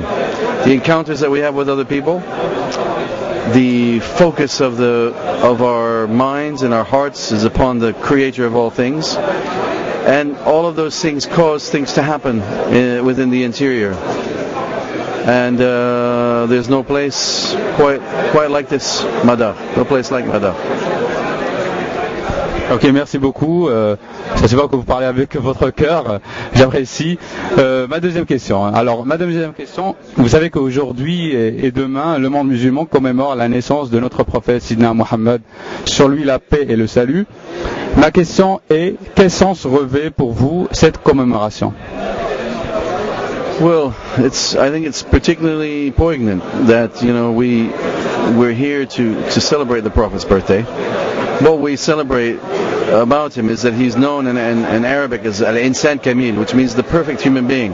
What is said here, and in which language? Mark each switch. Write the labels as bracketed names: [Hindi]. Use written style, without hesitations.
[English] The encounters that we have with other people, the focus of our minds and our hearts is upon the creator of all things, and all of those things cause things to happen within the interior. And there's no place quite like this Madar. No place like Madar. [French] Ok, merci beaucoup. Ça se voit que vous parlez avec votre cœur. J'apprécie. Ma deuxième question. Alors, ma deuxième question. Vous savez qu'aujourd'hui et demain, le monde musulman commémore la naissance de notre prophète Sidna Mohammed. Sur lui, la paix et le salut. Ma question est, quel sens revêt pour vous cette commémoration? [English] Well, I think it's particularly poignant that we're here to celebrate the Prophet's birthday. What we celebrate about him is that he's known in Arabic as Al-Insan Kamil, which means the perfect human being.